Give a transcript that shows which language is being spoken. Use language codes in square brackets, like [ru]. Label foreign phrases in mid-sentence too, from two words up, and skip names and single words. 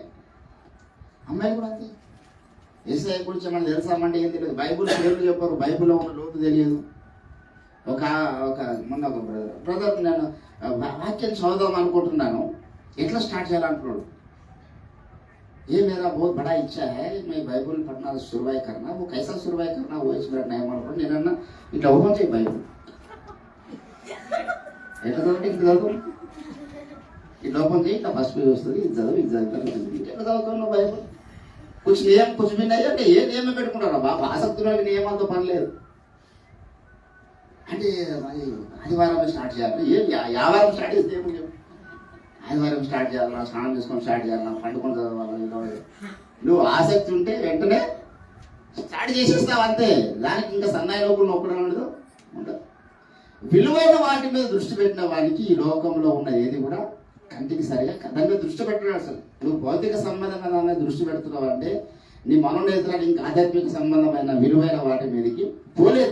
[te] అమ్మాయిలు కూడా అంతే. యేసయ్య గురించి మనం తెలుసామంటే ఏం తెలియదు, బైబుల్ పేర్లు చెప్పారు, బైబుల్లో ఉన్న లోతు తెలియదు. మొన్న ఒక బ్రదర్ నేను వాక్యం చదువుదాం అనుకుంటున్నాను, ఎట్లా స్టార్ట్ చేయాలంటున్నాడు. [hi] ये मेरा बहुत बड़ा इच्छा है मैं बाइबल पढ़ना शुरुआत करना वो कैसा शुरुआत करना वो इस मेरा नया मन [te] నేను ఇట్లా ఓపెన్ చేయి బైబిల్ ఎట్లా చదవండి ఇట్లా చదువు ఇట్లా ఓపెన్ చేయి ఇట్లా ఫస్ట్ పేజ్ వస్తుంది ఇది చదువు ఇది చదువు ఎట్లా చదువుతున్నావు బైబిల్ कुछ నియమం [hi] कुछ भी नहीं [te] అంటే ఏ నియమం పెట్టుకుంటారా బాబా ఆసక్తిలో నియమాలతో పని లేదు అంటే మరి ఆదివారం స్టార్ట్ చేయాలి ఏ యావారం స్టార్ట్ చేస్తే ఏమో ఆదివారం స్టార్ట్ చేయాలన్నా స్నానం చేసుకొని స్టార్ట్ చేయాలన్నా పండుకొని చదవాలి నువ్వు ఆసక్తి ఉంటే వెంటనే స్టార్ట్ చేసేస్తావు అంతే దానికి ఇంకా సన్నాయి లోపల నొక్కడం ఉండదు ఉండదు విలువైన వాటి మీద దృష్టి పెట్టిన వానికి ఈ లోకంలో ఉన్న ఏది కూడా కంటికి సరిగా దాని మీద దృష్టి పెట్టడం అసలు నువ్వు భౌతిక సంబంధమైన దాని మీద దృష్టి పెడుతున్నావు అంటే నీ మనోనేత్రాలు ఇంకా ఆధ్యాత్మిక సంబంధమైన విలువైన వాటి మీదకి పోలేదు.